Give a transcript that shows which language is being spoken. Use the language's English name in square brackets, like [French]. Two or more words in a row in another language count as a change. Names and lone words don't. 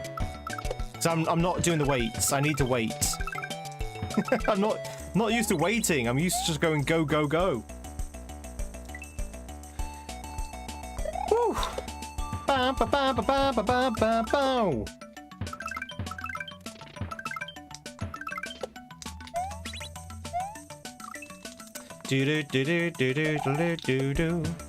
[English] So I'm not doing the weights. I need to wait. I'm not used to waiting. I'm used to just going go go go. Woo! Ba ba ba ba ba ba ba ba ba. Do do do do do do do do.